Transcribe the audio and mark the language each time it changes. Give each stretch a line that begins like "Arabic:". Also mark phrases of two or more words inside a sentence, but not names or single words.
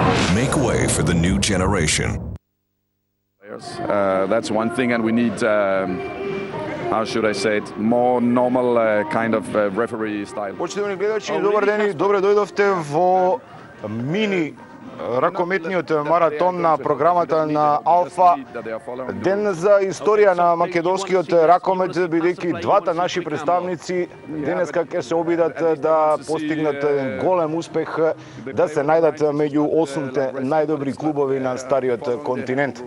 English: Make way for the new generation. That's one thing, and we need, how should I say it, more normal kind of referee style.
Macedonian: Почитувани гледачи, добар ден и добре дојдовте во мини ракометниот маратон на програмата на Алфа. Ден за историја на македонскиот ракомет, бидејќи двата наши представници денеска ќе се обидат да постигнат голем успех, да се најдат меѓу 8 најдобри клубови на стариот континент.